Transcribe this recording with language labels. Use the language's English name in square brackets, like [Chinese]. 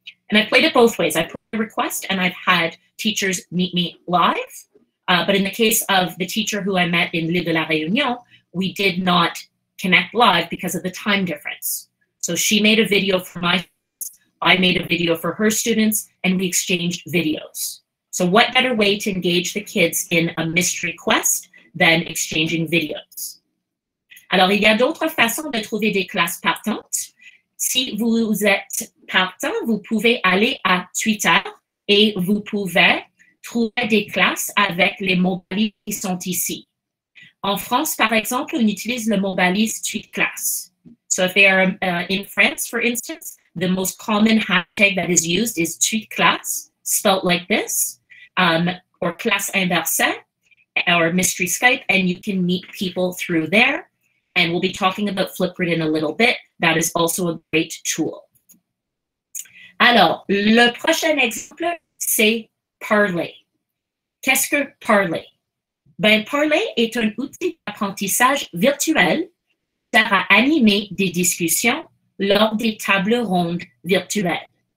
[English] And I played it both ways. I put a request and I've had teachers meet me live, but in the case of the teacher who I met in L'Île de la Réunion, we did not connect live because of the time difference. So she made a video for my students, I made a video for her students, and we exchanged videos. So what better way to engage the kids in a mystery quest than exchanging videos? [French] Alors, il y a d'autres façons de trouver des classes partantes. Si vous êtes partant, vous pouvez aller à Twitter et vous pouvez trouver des classes avec les mots balises qui sont ici. En France, par exemple, on utilise le mot balise TweetClass. [English] So if they are in France, for instance, the most common hashtag that is used is TweetClass, spelled like this, or classe inversée, or mystery Skype, and you can meet people through there. And we'll be talking about Flipgrid in a little bit. That is also a great tool. [French] Alors, le prochain exemple, c'est Parler. Qu'est-ce que Parler? Ben, Parler est un outil d'apprentissage virtuel qui sert à animer des discussions lors des tables rondes virtuelles.